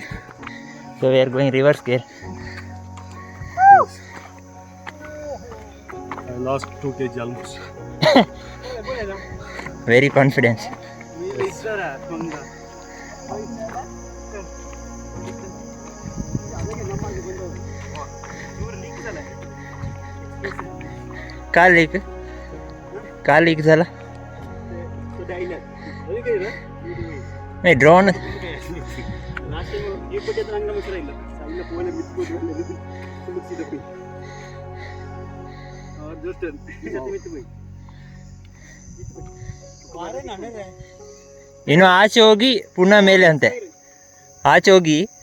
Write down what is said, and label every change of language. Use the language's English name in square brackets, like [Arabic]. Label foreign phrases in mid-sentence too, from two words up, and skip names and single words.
[English] So we are going reverse gear. I lost 2 kg almost. Very confidence. [Marathi] काल लीक झाला. [Kannada] नाही ड्रोन ಇನ್ನು ಆಚೆ ಹೋಗಿ ಪುನಃ ಮೇಲೆ ಅಂತೆ ಆಚೆ ಹೋಗಿ